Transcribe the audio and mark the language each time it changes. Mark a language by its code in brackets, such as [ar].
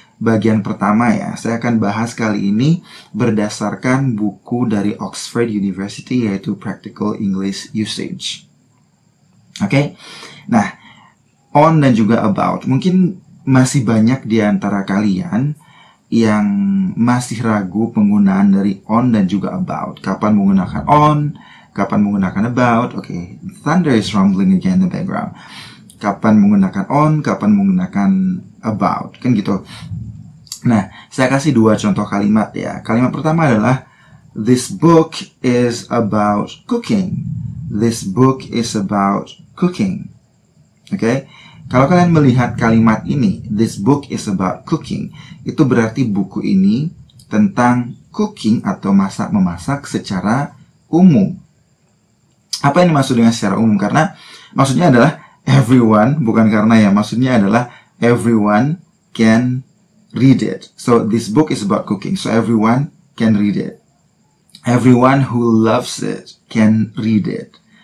[id] Bagian pertama saya akan bahas kali ini berdasarkan buku dari Oxford University yaitu Practical English Usage. Oke, nah on dan juga about. Mungkin masih banyak di antara kalian yang masih ragu penggunaan dari on dan juga about. Kapan menggunakan on, kapan menggunakan about. [en] Oke, thunder is rumbling again in the background. [id] Kapan menggunakan on, kapan menggunakan about. Kan gitu. Nah, saya kasih dua contoh kalimat ya. Kalimat pertama adalah [en] this book is about cooking. This book is about cooking. [id] Oke? Kalau kalian melihat kalimat ini, [en] this book is about cooking, [id] itu berarti buku ini tentang cooking atau masak-memasak secara umum. Apa yang dimaksud dengan secara umum? Karena maksudnya adalah everyone, bukan karena maksudnya adalah [en] everyone can read it. So this book is about cooking. So everyone can read it. Everyone who loves it can read it.